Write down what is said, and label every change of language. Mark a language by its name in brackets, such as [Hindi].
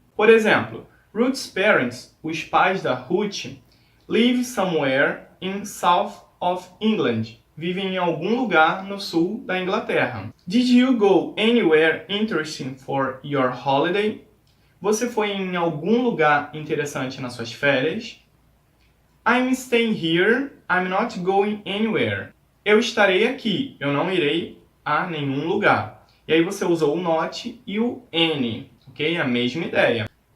[Portuguese] Por exemplo, [English] Ruth's parents, [Portuguese] os pais da Ruth, [English] live somewhere in South of England. [Portuguese] Vivem em algum lugar no sul da Inglaterra. [English] Did you go anywhere interesting for your holiday? [Portuguese] Você foi em algum lugar interessante nas suas férias? [English] I'm staying here. I'm not going anywhere. [Portuguese] Eu estarei aqui. Eu não irei a nenhum lugar. E aí você usou o not e o any, ok? A mesma ideia.